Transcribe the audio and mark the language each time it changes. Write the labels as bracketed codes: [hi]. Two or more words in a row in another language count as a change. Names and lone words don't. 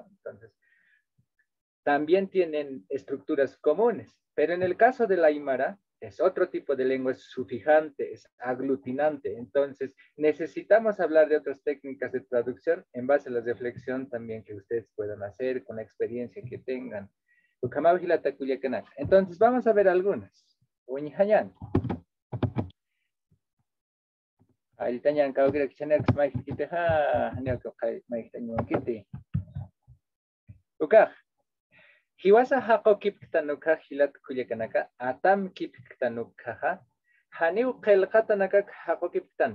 [es] Entonces, también tienen estructuras comunes, pero en el caso de la aymara, es otro tipo de lengua, es sufijante, es aglutinante. Entonces, necesitamos hablar de otras técnicas de traducción en base a la reflexión también que ustedes puedan hacer con la experiencia que tengan. Entonces, vamos a ver algunas. [ay] Hiwasa haqo kipktanuka hilat kuyakanaka atam kipktanukaha haniu qelqatanaka haqo kipktan